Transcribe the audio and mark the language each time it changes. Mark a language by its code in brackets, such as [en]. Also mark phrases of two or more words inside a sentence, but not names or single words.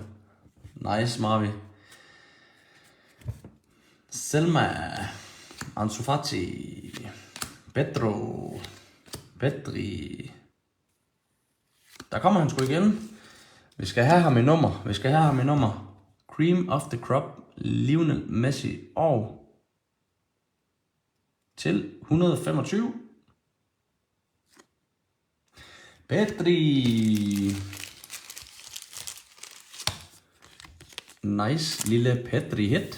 [da] Nice, Marvi. Selma, Ansu Fati, Pedri. Der kommer han sgu igen. Vi skal have ham i nummer. [en] Cream of the crop, [da] Lionel Messi og til 125. Pedri. Nice lille Pedri hit.